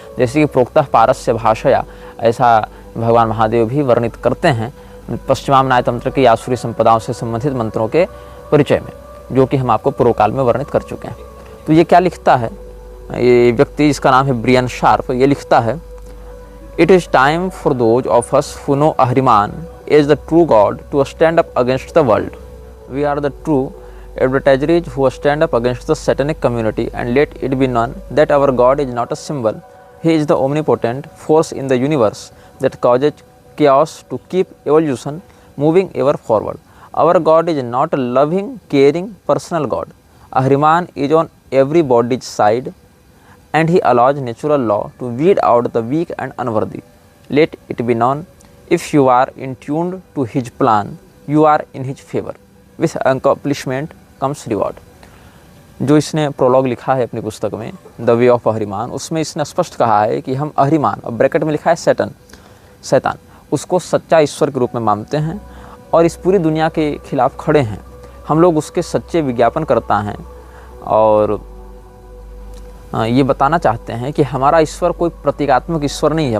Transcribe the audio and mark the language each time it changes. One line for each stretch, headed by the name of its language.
Hindi: जैसे कि
Sanskrit: प्रोक्तः पारस्य भाषया,
Hindi: ऐसा भगवान महादेव भी वर्णित करते हैं पश्चिमाम्नाय तंत्र की आसुरी संपदाओं से संबंधित मंत्रों के परिचय में, जो कि हम आपको पूर्व काल में वर्णित कर चुके हैं। तो ये क्या लिखता है ये व्यक्ति, जिसका नाम है ब्रियन शार्प, ये लिखता है,
English: It is time for those of us who know Ahriman is the true God to stand up against the world. We are the true adversaries who stand up against the satanic community, and let it be known that our God is not a symbol. He is the omnipotent force in the universe that causes chaos to keep evolution moving ever forward. Our God is not a loving, caring, personal God. Ahriman is on everybody's side, and he allows natural law to weed out the weak and unworthy. Let it be known, if you are in tuned to his plan, you are in his favor. With accomplishment comes reward.
Hindi: जो इसने prologue लिखा है अपनी पुस्तक में the way of आहरिमान, उसमें इसने स्पष्ट कहा है कि हम आहरिमान, और ब्रैकेट में लिखा है शैतान, उसको सच्चा ईश्वर के रूप में मानते हैं और इस पूरी दुनिया के खिलाफ खड़े हैं। हम लोग उसके सच्चे विज्ञापन करता हैं और ये बताना चाहते हैं कि हमारा ईश्वर कोई प्रतीकात्मक ईश्वर नहीं है।